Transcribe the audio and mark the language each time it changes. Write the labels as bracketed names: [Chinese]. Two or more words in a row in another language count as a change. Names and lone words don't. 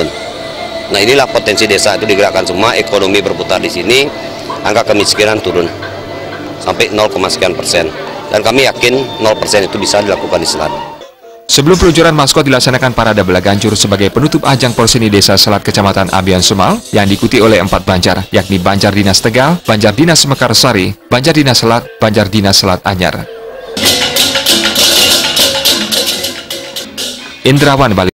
[Indonesian] Nah, inilah potensi desa itu digerakkan semua, ekonomi berputar di sini, angka kemiskinan turun sampai 0, sekian persen. Dan kami yakin 0% itu bisa dilakukan di Selat. Sebelum peluncuran maskot dilaksanakan parade Belaganjur sebagai penutup ajang Porseni Desa Selat Kecamatan Abian Semal yang diikuti oleh 4 banjar, yakni Banjar Dinas Tegal, Banjar Dinas Mekarsari, Banjar Dinas Selat, Banjar Dinas Selat Anyar. Indrawan Bali.